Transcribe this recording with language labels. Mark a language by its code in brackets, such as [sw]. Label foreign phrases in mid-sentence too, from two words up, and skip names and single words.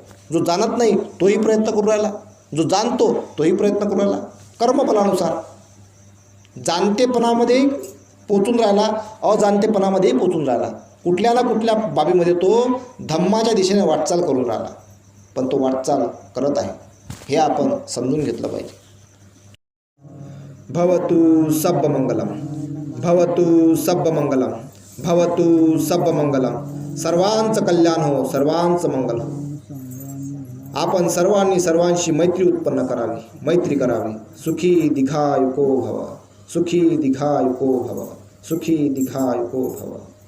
[mr] जो जाणत नाही तोही प्रयत्न करू राहिला, जो जाणतो तोही प्रयत्न करू राहिला. कर्मफलानुसार जाणतेपणामध्ये पोचून राहिला, अजाणतेपणामध्येही पोचून राहिला. कुठल्या ना कुठल्या बाबीमध्ये तो धम्माच्या दिशेने वाटचाल करून राहिला, पण तो वाटचाल करत आहे हे आपण समजून घेतलं पाहिजे. [pi] भवतु सब्ब मंगलम, भवतु सब्ब मंगलम, भवतु सब्ब मंगलम. [mr] सर्वांचं कल्याण हो, सर्वांचं मंगल हो. आपण सर्वांनी सर्वांशी मैत्री उत्पन्न करावी, मैत्री करावी. [pi] सुखी दीर्घायुको भव, सुखी दीर्घायुको भव, सुखी दीर्घायुको भव.